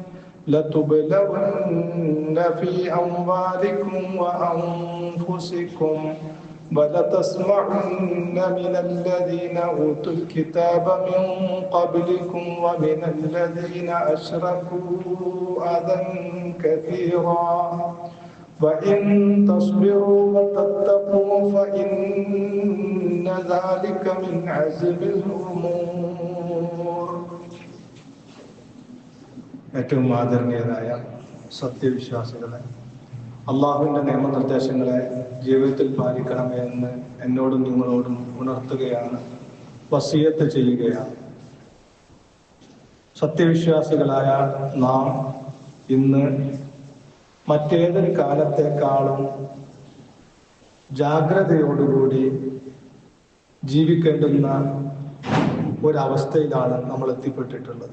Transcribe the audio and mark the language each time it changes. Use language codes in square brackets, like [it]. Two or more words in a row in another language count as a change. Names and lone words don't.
[ar] لتبلون في أموالكم وأنفسكم ولتسمعن من الذين أوتوا الكتاب من قبلكم ومن الذين أشركوا أذى كثيرا وإن تصبروا وتتقوا فإن ذلك من عزم الأمور. [ml] ഏറ്റവും ആദരണീയരായ സത്യവിശ്വാസികളെ, അള്ളാഹുവിൻ്റെ നിയമനിർദ്ദേശങ്ങളെ ജീവിതത്തിൽ പാലിക്കണമേ എന്ന് എന്നോടും നിങ്ങളോടും ഉണർത്തുകയാണ്, വസിയത്ത് ചെയ്യുകയാണ്. സത്യവിശ്വാസികളായ നാം ഇന്ന് മറ്റേതൊരു കാലത്തെക്കാളും ജാഗ്രതയോടുകൂടി ജീവിക്കേണ്ടുന്ന ഒരവസ്ഥയിലാണ് നമ്മൾ എത്തിപ്പെട്ടിട്ടുള്ളത്.